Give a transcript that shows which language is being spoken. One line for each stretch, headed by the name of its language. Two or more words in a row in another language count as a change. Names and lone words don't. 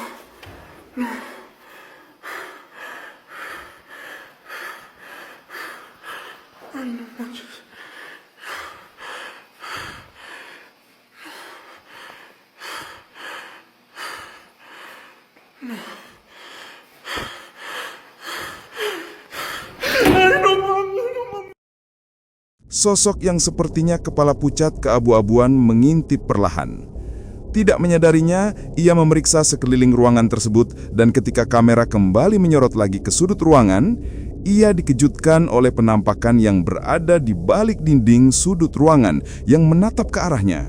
Spanish: No. Ay, no manches. No. Ay, no mames, no mames.
Indonesian: Sosok yang sepertinya kepala pucat keabu-abuan mengintip perlahan. Tidak menyadarinya, ia memeriksa sekeliling ruangan tersebut dan ketika kamera kembali menyorot lagi ke sudut ruangan, ia dikejutkan oleh penampakan yang berada di balik dinding sudut ruangan yang menatap ke arahnya.